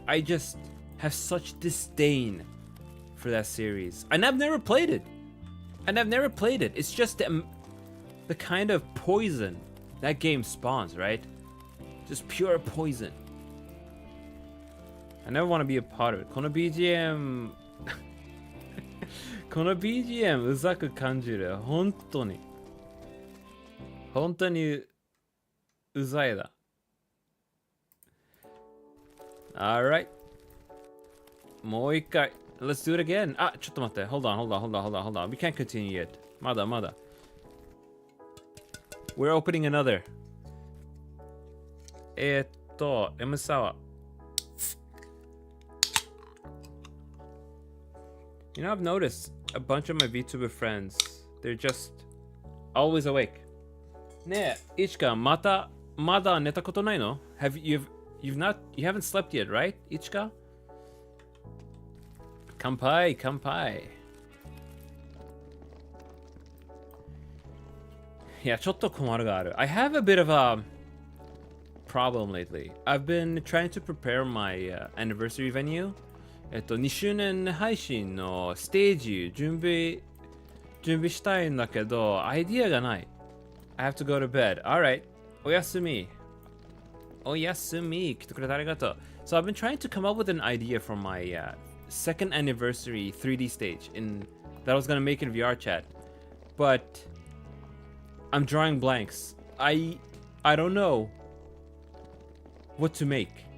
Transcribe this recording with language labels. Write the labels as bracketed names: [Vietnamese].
[English] I just have such disdain for that series. And I've never played it. It's just the kind of poison that game spawns, right? Just pure poison. I never want to be a part of it. [Japanese] この BGM この BGM うざく感じる。本当にうざいだ。 [English] Alright. [Japanese] もう一回。 [English] Let's do it again. Ah, [Japanese] ちょっと待って。 [English] Hold on. We can't continue yet. [Japanese] まだ。 [English] We're opening another. M 沢。 You know, I've noticed a bunch of my VTuber friends, they're just always awake. [Japanese] ねえ、イチカ、まだ寝たことないの? [English] You haven't slept yet, right, イチカ? [Japanese] 乾杯。いや、ちょっと困るがある。 [English] I have a bit of a problem lately. I've been trying to prepare my anniversary venue. [Japanese] 2周年配信のステージ準備したいんだけど、アイディアがない。 [English] I have to go to bed. Alright. [Japanese] おやすみ。来てくれてありがとう。 [English] So I've been trying to come up with an idea for my second anniversary 3D stage that I was gonna make in VR chat. But I'm drawing blanks. I don't know what to make.